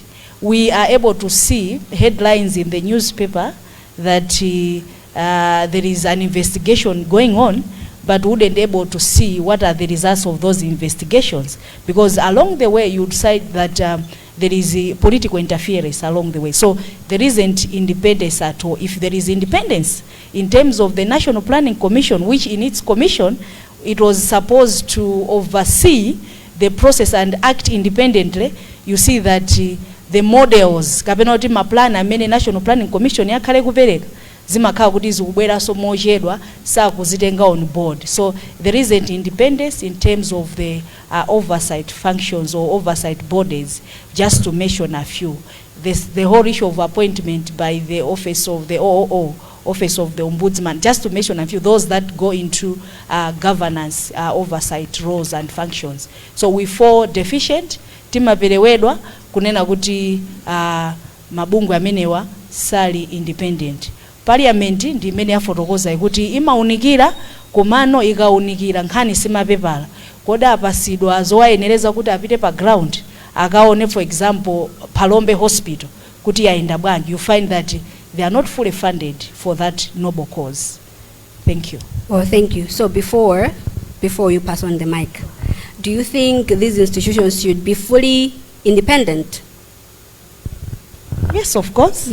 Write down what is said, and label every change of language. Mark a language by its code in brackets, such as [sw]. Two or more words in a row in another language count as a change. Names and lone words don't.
[en] We are able to see headlines in the newspaper that there is an investigation going on, but wouldn't able to see what are the results of those investigations, because along the way you'd cite that there is a political interference along the way. So there isn't independence at all. If there is independence in terms of the National Planning Commission, which in its commission it was supposed to oversee the process and act independently, you see that the models [ny] kapenoti maplana amene National Planning Commission yakhale kupereka zimakhala kuti zikubwera so mochedwa sakuzitenga [en] on board. So there isn't independence in terms of the oversight functions or oversight bodies, just to mention a few. The whole issue of appointment by the office of the OOO, office of the ombudsman, just to mention a few, those that go into governance oversight roles and functions. So we fall deficient, [ny] timaperewedwa kunena kuti mabungu amenewa sali independent. Parliament ndi imene yafotokoza kuti imaunikira komano ikaunikira nkhani simapepala. Koda apasidwa zowayenereza kuti apite pa ground akaone, [en] for example, [ny] Palombe Hospital kuti yaenda bwanji, [en] you find that they are not fully funded for that noble cause. Thank you. Well, thank you. So before you pass on the mic, do you think these institutions should be fully independent? Yes, of course.